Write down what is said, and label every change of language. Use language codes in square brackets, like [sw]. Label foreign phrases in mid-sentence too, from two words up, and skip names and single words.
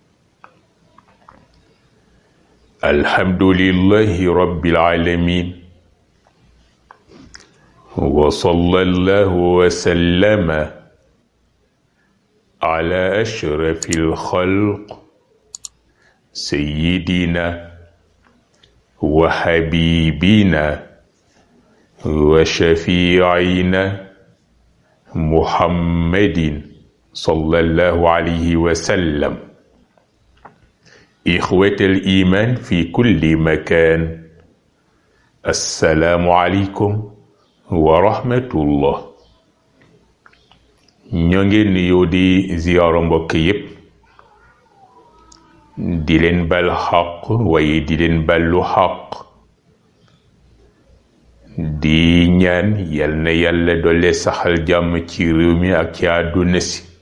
[ar] الحمد لله رب العالمين، وصلى الله وسلم على أشرف الخلق سيدنا وحبيبنا وشفيعنا محمد صلى الله عليه وسلم. إخوة الإيمان في كل مكان، السلام عليكم ورحمة الله. [wo] ñoo ngi nuyu di ziyaara mbokk yépp, di leen bal xaq waaye di leen ballu xaq, di ñaan yal na yàlla doole saxal jàmm ci réew mi ak ci àdduna si.